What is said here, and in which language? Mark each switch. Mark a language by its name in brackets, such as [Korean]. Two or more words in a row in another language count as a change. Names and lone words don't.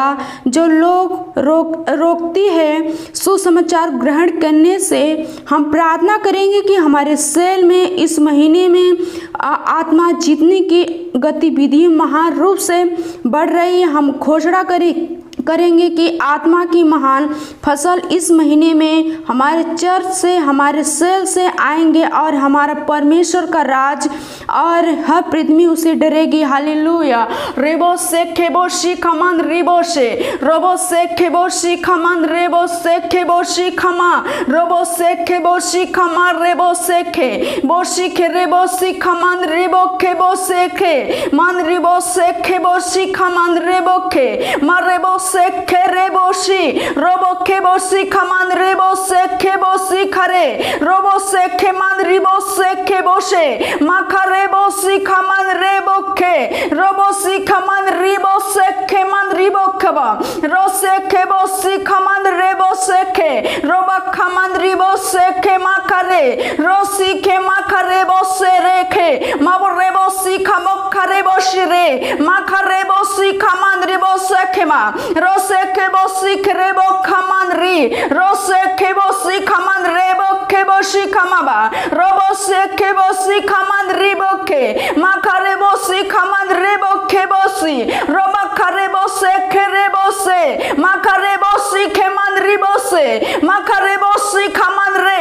[Hindi] जो लोग रोकती है सुसमाचार ग्रहण करने से, हम प्रार्थना करेंगे कि हमारे सेल में इस महीने में आत्मा जीतने की गतिविधि महान रूप से बढ़ रही है। हम घोषणा करेंगे कि आत्मा की महान फसल इस महीने में हमारे चर्च से, हमारे सेल से आएंगे और हमारा परमेश्वर का राज और हर पृथ्वी उसे डरेगी। हालेलुया। रेबो से खेबोशी खमान रेबो से रोबो से खेबोशी खमान रेबो से खेबोशी खमा रोबो से खेबोशी खमा रेबो से खे बोशी खे रेबो सी खमान रेबो खेबो से खे मान रेबो से खेबोशी खमान रेबो खे मारेबो से खेरेबोशी रोबो खेबोशी खमान रेबो से खेबोशी खरे रोबो से खेमान रिबो से खेबोशे माखरेबोशी खमान रेबो खे रोबोशी खमान रिबो से खेमान रिबो खबा रो से खेबोशी खमान रेबो से खे रोबा खमान रिबो से खे माखरे रोसी खे माखरेबो से रेखे माबो रेबोशी खमो खरेबोशी रे माखरेबोशी खमान रिबो से खेमा रोसे खेबोशी खरेबो खमान री रोसे खेबोशी खमान रेबो खेबोशी खमाबा रोबोसे खेबोशी खमान रिबो खे माखरेबोशी खमान रेबो खेबोशी रोबा खरेबोसे खेरेबोसे माखरेबोशी खेमान रिबोसे माखरेबोशी खमान रे